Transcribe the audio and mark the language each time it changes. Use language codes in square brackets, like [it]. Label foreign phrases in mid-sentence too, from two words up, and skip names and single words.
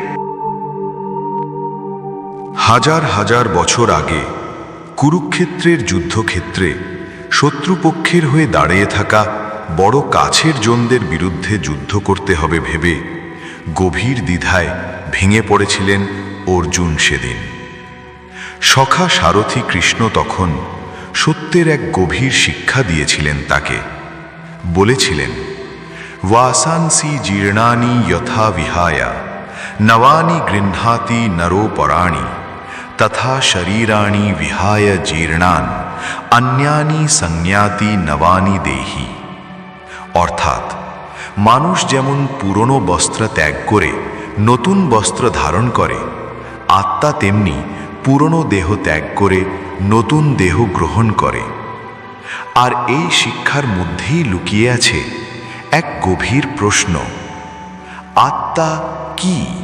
[bn] হাজার হাজার বছর আগে কুরুক্ষেত্রের যুদ্ধক্ষেত্রে শত্রুপক্ষের হয়ে দাঁড়িয়ে থাকা বড় কাছের জনদের বিরুদ্ধে যুদ্ধ করতে হবে ভেবে গভীর দ্বিধায় ভেঙে পড়েছিলেন অর্জুন সেদিন। সখা সারথি কৃষ্ণ তখন সত্যের এক গভীর শিক্ষা দিয়েছিলেন তাকে। বলেছিলেন, [sa] वासांसि जीर्णानि यथा विहाय नवानि गृह्णाति नरो पराणि तथा शरीराणि विहाय जीर्णान अन्यानि संज्ञाति नवानि देहि। [bn] অর্থাৎ মানুষ যেমন পুরনো বস্ত্র ত্যাগ করে নতুন বস্ত্র ধারণ করে, আত্মা তেমনি পুরনো দেহ ত্যাগ করে নতুন দেহ গ্রহণ করে। আর এই শিক্ষার মধ্যেই লুকিয়ে আছে এক গভীর প্রশ্ন, আত্মা কি?